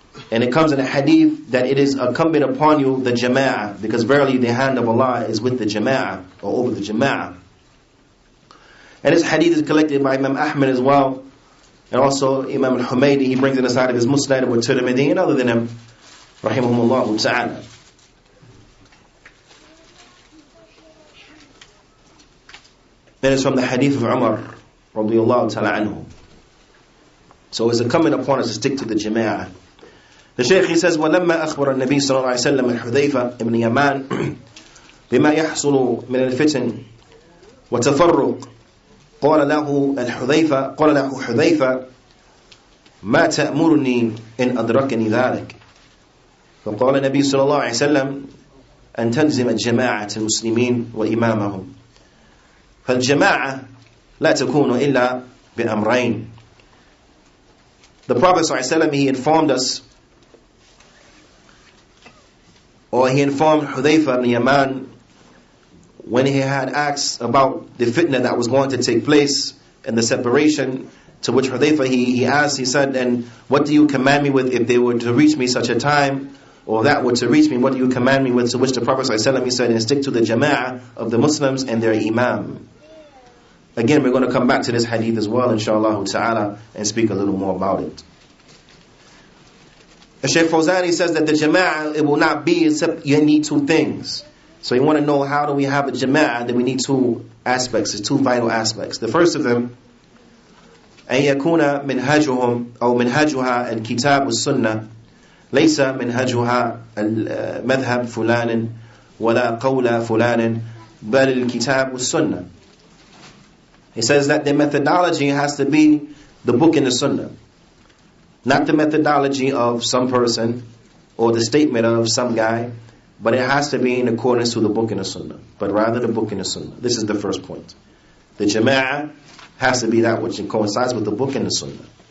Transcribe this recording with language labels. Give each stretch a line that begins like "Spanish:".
English: And it comes in a hadith that it is incumbent upon you the Jamaa'ah, because verily the hand of Allah is with the Jamaa'ah, or over the Jamaa'ah. And this hadith is collected by Imam Ahmad as well, and also Imam al-Humaydi, he brings it inside of his Musnad with Tirmidhi and other than him, rahimahumullah ta'ala. Then it's from the hadith of Umar radiyallahu ta'ala anhu. So it's incumbent upon us to stick to the Jamaa'ah. The Shaykh he says,
Arabic: وَلَمَّا أَخْبَرَ النَّبِي صلى الله عليه وسلم الحذيفة ابن يمان بما يحصل من الفتن وتفرق قال له حذيفة ما تأمرني إن أدركني ذلك. فقال النبي صلى الله عليه وسلم أن تلزم جماعة المسلمين وإمامهم. فالجماعة لا تكون إلا بأمرين.
English: The Prophet صلى الله عليه وسلم, he informed us, or he informed Hudayfa ibn Yaman when he had asked about the fitna that was going to take place and the separation, to which Hudayfa he asked, he said, and what do you command me with if they were to reach me such a time, or that were to reach me, what do you command me with? To which the Prophet ﷺ, he said, and stick to the Jama'ah of the Muslims and their Imam. Again, we're going to come back to this hadith as well, inshallah ta'ala, and speak a little more about it. Shaykh Fawzan, he says that the Jama'ah, it will not be except you need two things. So you want to know how do we have a Jama'ah, then we need two aspects, it's two vital aspects. The first of them,
Arabic: أن يكون منهجهم أو منهجها الكتاب والسنة ليس منهجها المذهب فلان ولا قول فلان بل الكتاب والسنة.
English: He says that the methodology has to be the book and the Sunnah, not the methodology of some person or the statement of some guy, but it has to be in accordance to the book and the Sunnah, but rather the book and the Sunnah. This is the first point. The Jama'ah has to be that which coincides with the book and the Sunnah.